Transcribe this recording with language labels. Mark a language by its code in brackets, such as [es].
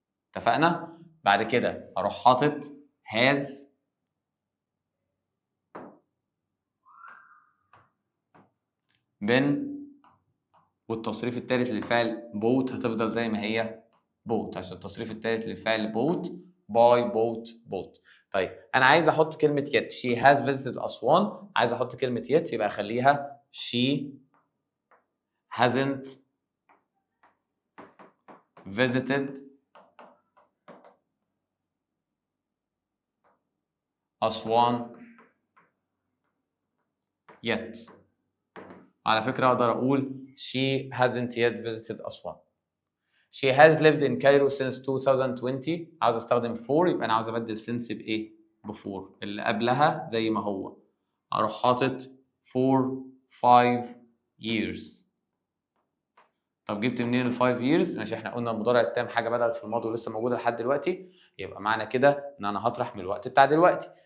[ar] اتفقنا؟ بعد كده اروح حاطط [en] has been [ar] والتصريف الثالث للفعل bought هتفضل زي ما هي bought عشان التصريف الثالث للفعل [en] bought buy bought. [ar] طيب انا عايز احط كلمه yet. [en] she has visited Aswan, [ar] عايز احط كلمه [en] yet [ar] يبقى اخليها [en] she hasn't visited Aswan yet. [ar] على فكرة أقدر أقول [en] she hasn't yet visited [ar] أسوان. [en] She has lived in Cairo since 2020. [ar] عاوز أستخدم for يبقى أنا عاوز أبدل since بإيه؟ before. اللي قبلها زي ما هو. أروح حاطط [en] for 5 years. [ar] طب جبت منين ال 5 years؟ ماشي إحنا قلنا المضارع التام حاجة بدأت في الماضي ولسه موجودة لحد دلوقتي، يبقى معنى كده إن أنا هطرح من الوقت بتاع دلوقتي.